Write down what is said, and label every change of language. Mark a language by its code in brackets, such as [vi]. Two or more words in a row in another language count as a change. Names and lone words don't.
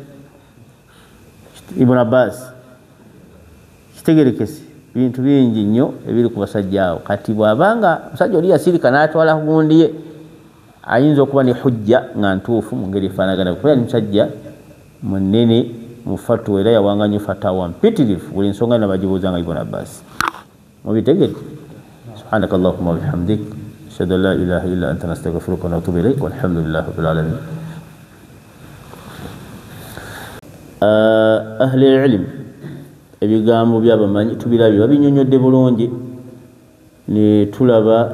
[lg] ibn Abbas kitegerekese bintu bingi nnyo ebiri ku basajja awo kati bw'abanga musajja oli yasirika n'atwala gundi ye ayinza okuba ne hujja nga ntuufu mu ngeri efaanagana kuba yali musajja munene mufatu era yawanganya fatawa mpitirivu buli nsonga nabagibuuzanga ibn Abbas mubitegedde [ar] سبحانك اللهم وبحمدك أشهد أن لا إله إلا أنت نستغفرك ونتوب إليك والحمد لله رب العالمين أهل العلم [lg] ebigambo byabamanyi tubirabye babinyonyodde bulungi ne tulaba